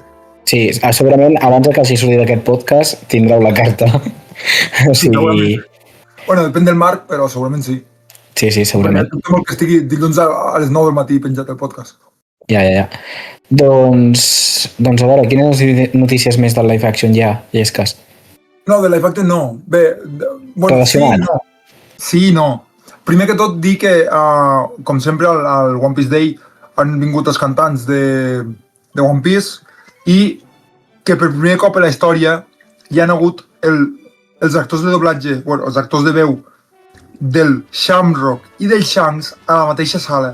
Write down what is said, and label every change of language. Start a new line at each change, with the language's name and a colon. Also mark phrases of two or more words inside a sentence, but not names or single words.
Catalan: Sí, segurament abans que hagi sortit aquest podcast tindreu la carta. O sigui... Bueno, depèn del Marc, però segurament sí. Sí, segurament. Perquè molt que estigui dilluns a les 9 del matí penjat el podcast. Ja. Doncs a veure, quines notícies més del
English: live action
Catalan: hi ha, Llesques? No, de
English: live action
Catalan: no. Bé, relacionat? Sí, no. Primer que tot, dir que, com sempre, al One Piece Day han vingut els cantants de One Piece i que per primer cop a la història hi han hagut els actors de doblatge, els actors de veu del Shamrock i del Shanks a la mateixa sala.